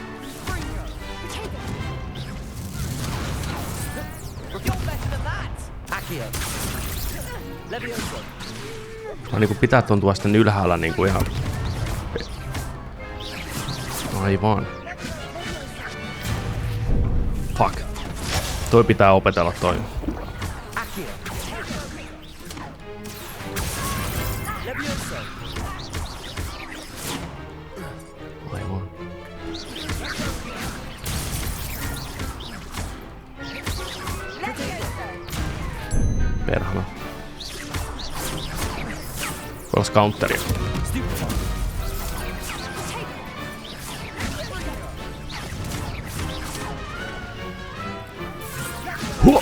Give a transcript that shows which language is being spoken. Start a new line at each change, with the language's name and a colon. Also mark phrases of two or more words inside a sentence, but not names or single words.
English: You're better than that.
Finnish: Accio. Levioso. No niinku pitää tuntua sitten ylhäällä niinku ihan... Aivan. Fuck. Toi pitää opetella toi. Accio. Levioso. Levioso! Aivan. Perhana. Olas counteria. Huo!